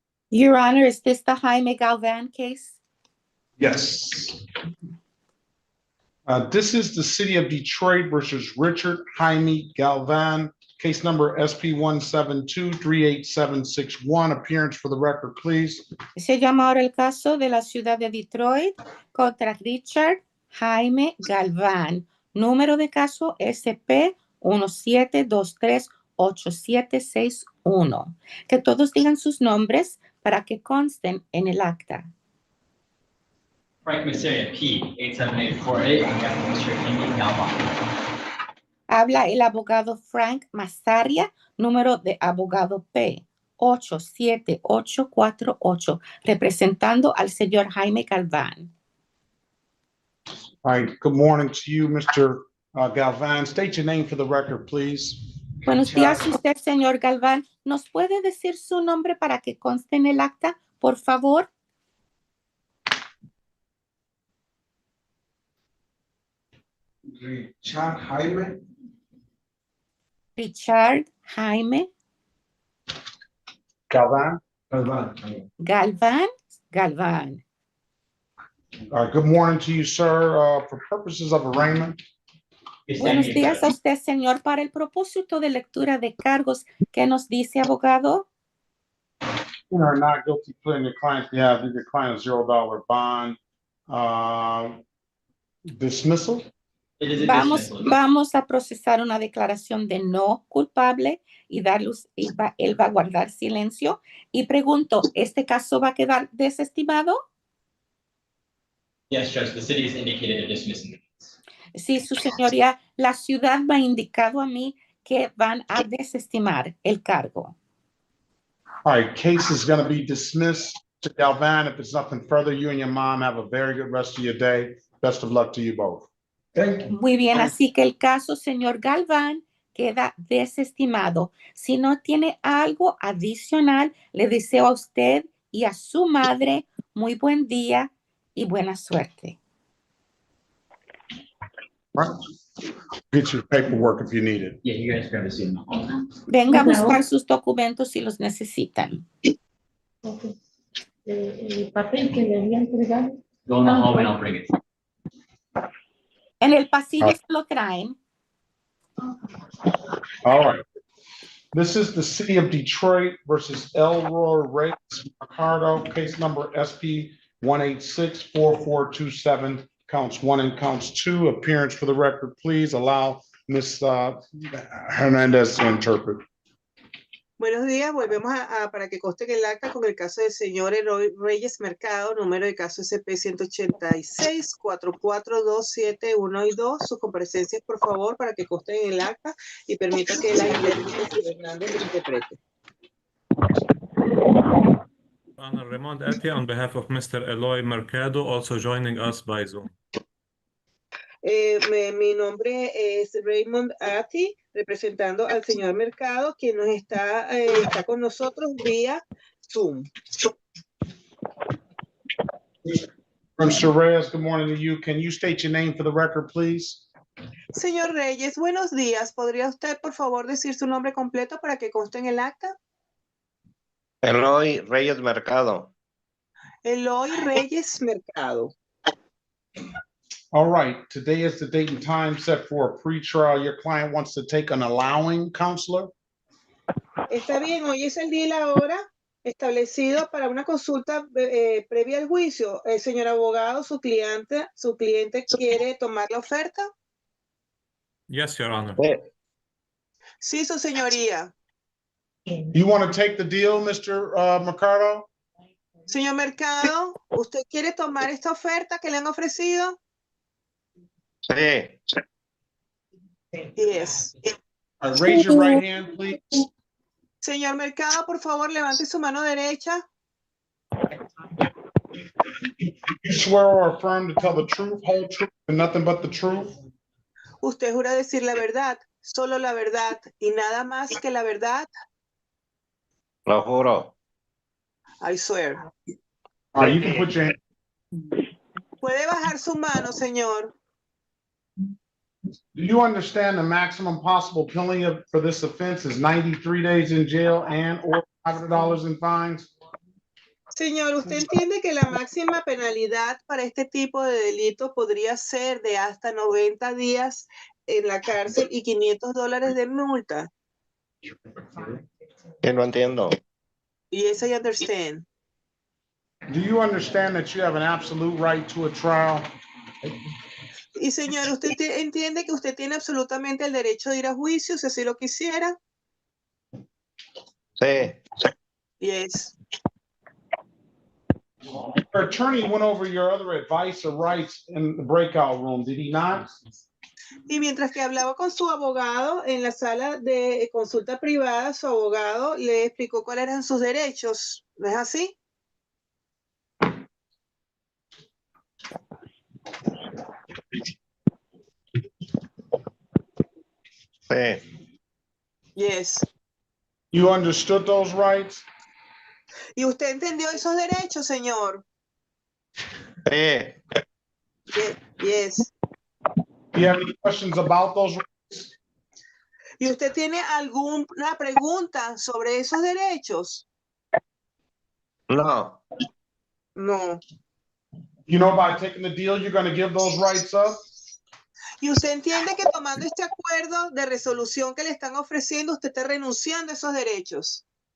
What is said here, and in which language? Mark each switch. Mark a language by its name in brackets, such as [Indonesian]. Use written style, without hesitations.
[English] Your Honor, is this the Jaime Galvan case? Yes. This is the City of Detroit versus Richard Jaime Galvan, case number SP 172-38761. Appearance for the record, please. [Spanish] Se llama ahora el caso de la ciudad de Detroit contra Richard Jaime Galvan. Número de caso SP 17238761. Que todos digan sus nombres para que consten en el acta. [English] Frank Masseria, P. 87848, on behalf of Mr. Jaime Galvan. [Spanish] Habla el abogado Frank Massaria, número de abogado P. 87848, representando al señor Jaime Galvan. [English] All right, good morning to you, Mr. Galvan. State your name for the record, please. [Spanish] Buenos días, usted, señor Galvan. ¿Nos puede decir su nombre para que conste en el acta, por favor? [English] Richard Jaime. Richard Jaime Galvan. Galvan. Galvan. Good morning to you, sir. For purposes of arraignment. [Spanish] Buenos días a usted, señor. Para el propósito de lectura de cargos, ¿qué nos dice, abogado? [English] You are not guilty plea on your client's behalf. Give your client a $0 bond. Dismissal. [Spanish] Vamos a procesar una declaración de no culpable y él va a guardar silencio. Y pregunto, ¿este caso va a quedar desestimado? [English] Yes, Judge, the city has indicated a dismissal. [Spanish] Sí, su señoría, la ciudad me ha indicado a mí que van a desestimar el cargo. [English] All right, case is going to be dismissed. To Galvan, if there's nothing further, you and your mom have a very good rest of your day. Best of luck to you both. Thank you. [Spanish] Muy bien, así que el caso, señor Galvan, queda desestimado. Si no tiene algo adicional, le deseo a usted y a su madre muy buen día y buena suerte. [English] Right. Get your paperwork if you need it. Yeah, you guys grab a seat in the hall. [Spanish] Venga a buscar sus documentos si los necesitan. El papel que le había entregado. [English] Go in the hallway and I'll bring it. [Spanish] En el pasillo se lo traen. [English] All right. This is the City of Detroit versus Elroy Reyes Mercado, case number SP 1864427, counts 1 and counts 2. Appearance for the record, please. Allow Ms. Hernandez to interpret. [Spanish] Buenos días, volvemos para que conste en el acta con el caso del señor Eloy Reyes Mercado, número de caso SP 186-4427-1 y 2. Sus comparecencias, por favor, para que consten en el acta y permita que la intérprete Hernández lo interprete. [English] Honor Raymond Ati, on behalf of Mr. Eloy Mercado, also joining us by Zoom. [Spanish] Mi nombre es Raymond Ati, representando al señor Mercado, quien nos está con nosotros vía Zoom. [English] Mr. Reyes, good morning to you. Can you state your name for the record, please? [Spanish] Señor Reyes, buenos días. ¿Podría usted, por favor, decir su nombre completo para que conste en el acta? [English] Eloy Reyes Mercado. Eloy Reyes Mercado. All right, today is the date and time set for a pretrial. Your client wants to take an allowing, counselor? [Spanish] Está bien, hoy es el día y la hora establecido para una consulta previa al juicio. Señor abogado, su cliente quiere tomar la oferta. [English] Yes, Your Honor. [Spanish] Sí, su señoría. [English] You want to take the deal, Mr. Mercado? [Spanish] Señor Mercado, ¿usted quiere tomar esta oferta que le han ofrecido? Sí. [English] Yes. All right, raise your right hand, please. [Spanish] Señor Mercado, por favor, levante su mano derecha. [English] You swear or affirm to tell the truth, whole truth, and nothing but the truth? [Spanish] Usted jura decir la verdad, solo la verdad y nada más que la verdad. Lo juro. [English] I swear. All right, you can put your hand. [Spanish] Puede bajar su mano, señor. [English] Do you understand the maximum possible penalty for this offense is 93 days in jail and or $500 in fines? [Spanish] Señor, ¿usted entiende que la máxima penalidad para este tipo de delito podría ser de hasta 90 días en la cárcel y $500 de multa? Sí, no entiendo. [English] Yes, I understand. Do you understand that you have an absolute right to a trial? [Spanish] Y señor, ¿usted entiende que usted tiene absolutamente el derecho de ir a juicio si así lo quisiera? Sí. [English] Yes. Your attorney went over your other advice or rights in the breakout room, did he not? [Spanish] Y mientras que hablaba con su abogado en la sala de consulta privada, su abogado le explicó cuáles eran sus derechos. ¿No es así? Sí. [English] Yes. You understood those rights? [Spanish] ¿Y usted entendió esos derechos, señor? Sí. [English] Yes. Do you have any questions about those rights? [Spanish] ¿Y usted tiene alguna pregunta sobre esos derechos? No. [English] No. You know, by taking the deal, you're going to give those rights up? [Spanish] ¿Y usted entiende que tomando este acuerdo de resolución que le están ofreciendo, usted está renunciando a esos derechos?